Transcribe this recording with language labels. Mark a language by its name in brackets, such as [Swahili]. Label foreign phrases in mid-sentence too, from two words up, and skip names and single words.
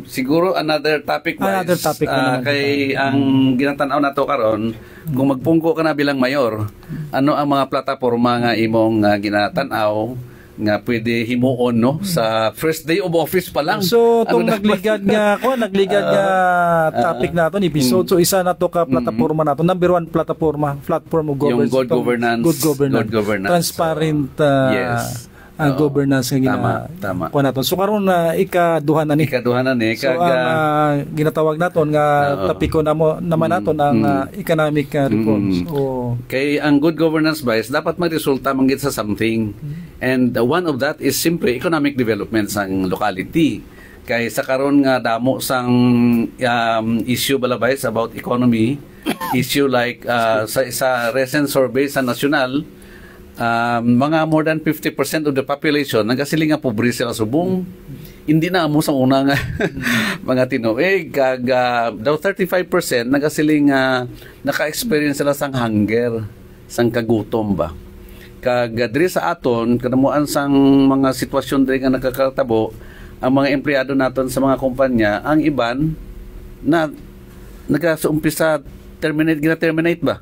[Hiligaynon] siguro [English] another topic [Hiligaynon] kay ang ginatanaw nato karon kung magpungko ka na bilang mayor ano ang mga plataporma nga imong ginatanaw nga pwede himuon sa [English] first day of office [Hiligaynon] pa lang. So tong nagligad nga topic naton episode so isa na to ka plataporma naton [English] number 1 platform of governance, good governance transparent governance nga [Hiligaynon] tama. Naton. So karon ikaduha na ni so ginatawag naton nga topiko naman naton ang [English] economic reforms. [Hiligaynon] Kay ang [English] good governance [Hiligaynon] bias dapat magresulta manggid sa something. [English] And one of that is simply economic development sang locality. [Hiligaynon] Kay sa karon nga damo sang issue balabay about economy, [English] issue like [Hiligaynon] sa [English] recent survey [Hiligaynon] sa national mga [English] more than 50% of the population [Hiligaynon] nagasiling nga pobre sila subong. Hindi na amo sa una nga mga tinuig kag daw 35% nagasiling naka-experience sila sang hunger, sang kagutom ba. Kag diri sa aton kanamuan sang mga sitwasyon diri nga nakakatabo ang mga empleyado naton sa mga kumpanya ang iban na nagasumpisa terminate ba.